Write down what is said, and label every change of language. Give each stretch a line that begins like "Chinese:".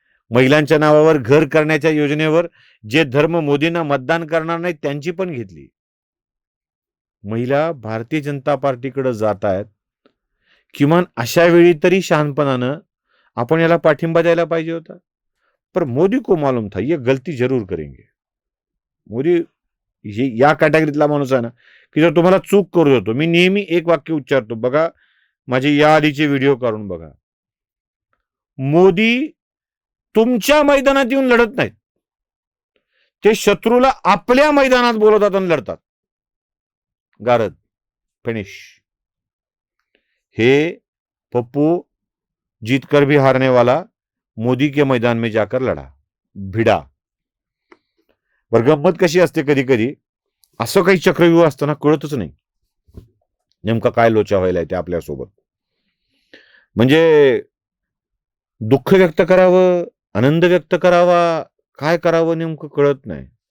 Marathi: महिलांच्या नावावर घर करण्याच्या योजनेवर जे धर्म मोदींना मतदान करणार नाही त्यांची पण घेतली. महिला भारतीय जनता पार्टीकडे जात आहेत. किमान अशा वेळी तरी शहाणपणानं आपण याला पाठिंबा द्यायला पाहिजे होता.
Hindi: पर मोदी को मालूम था ये गलती जरूर करेंगे.
Marathi: मोदी या कॅटेगरीतला माणूस आहे ना की जर तुम्हाला चूक करू देतो. मी नेहमी एक वाक्य उच्चारतो बघा, माझे या आधीचे व्हिडिओ काढून बघा. मोदी तुमच्या मैदानात येऊन लढत नाहीत, ते शत्रूला आपल्या मैदानात बोलवतात आणि लढतात. गारद फिनिश.
Hindi: हे पप्पू जीत कर भी हारने वाला मोदी के मैदान में जाकर लड़ा, भिड़ा.
Marathi: बरं, गंमत कशी असते, कधी कधी असं काही चक्रव्यूह असताना कळतच नाही नेमका काय लोचा व्हायलाय ते आपल्यासोबत. म्हणजे दुःख व्यक्त करावं, आनंद व्यक्त करावा, काय करावं नेमकं कळत नाही.